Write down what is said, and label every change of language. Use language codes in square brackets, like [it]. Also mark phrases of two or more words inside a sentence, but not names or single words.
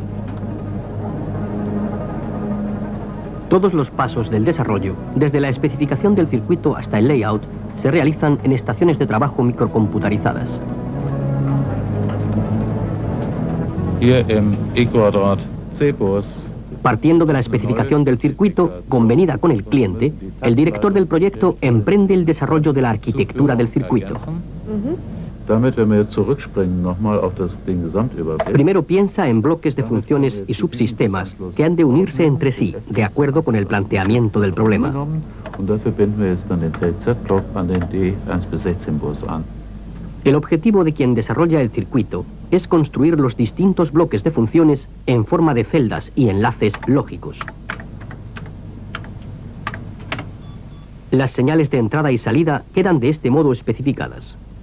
[es] Todos los pasos del desarrollo, desde la especificación del circuito hasta el layout, se realizan en estaciones de trabajo microcomputarizadas. [de] Hier im E-Quadrat C-Bus. [es] Partiendo de la especificación del circuito, convenida con el cliente, el director del proyecto emprende el desarrollo de la arquitectura del circuito. [de] Damit, wenn wir jetzt zurückspringen, nochmal auf den Gesamtüberblick. [es] Primero piensa en bloques de funciones y subsistemas que han de unirse entre sí, de acuerdo con el planteamiento del problema. [de] Und dafür binden wir jetzt dann den TZ-Block an den D1 bis 16 Bus an. [es] El objetivo de quien desarrolla el circuito es construir los distintos bloques de funciones en forma de celdas y enlaces lógicos. Las señales de entrada y salida quedan de este modo especificadas.